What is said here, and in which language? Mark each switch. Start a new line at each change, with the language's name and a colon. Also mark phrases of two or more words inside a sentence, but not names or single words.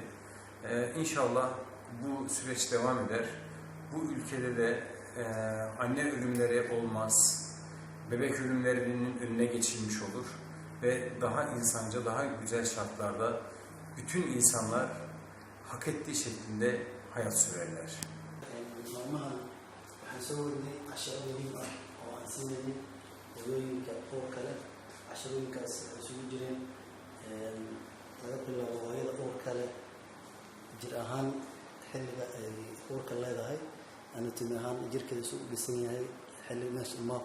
Turkish: İnşallah bu süreç devam eder. Bu ülkede de anne ölümleri olmaz, bebek ölümlerinin önüne geçilmiş olur ve daha insanca, daha güzel şartlarda bütün insanlar hak ettiği şeklinde hayat sürerler.
Somali: siinayay hooyooyinka uurka leh casharooyinkaas isugu jireen laga bilaabo hooyada uurka leh jir ahaan xilliga ay uurka leedahay anatomi ahaan jirkeeda isu dhisan yahay xilli meesha ilmaha